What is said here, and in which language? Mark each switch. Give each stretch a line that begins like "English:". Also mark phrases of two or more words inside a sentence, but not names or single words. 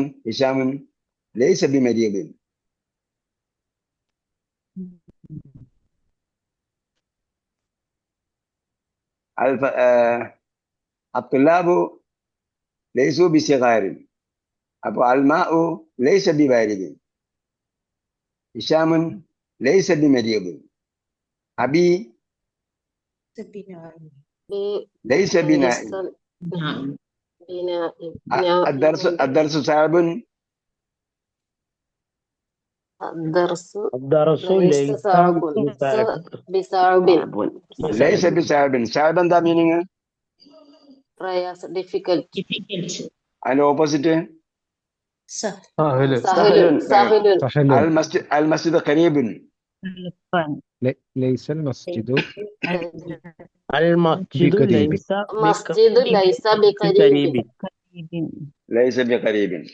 Arabic: هشام ليس بمريض. الطلاب ليسوا بصغار. അപ്പൊ الماء ليس ببارد. هشام ليس بمريض. അബി ليس بنائم. الدرس صعب. الدرس ليس بصعب. ليس بصعب. صعب
Malayalam: എന്താ മീനിങ്? പ്രയാസ, ഡിഫിക്കൽട്ട്. അതിന്റെ ഓപ്പോസിറ്റ് സഹല്.
Arabic: المسجد قريب. ليس المسجد المسجد ليس مسجد ليس بقريب. ليس بقريب.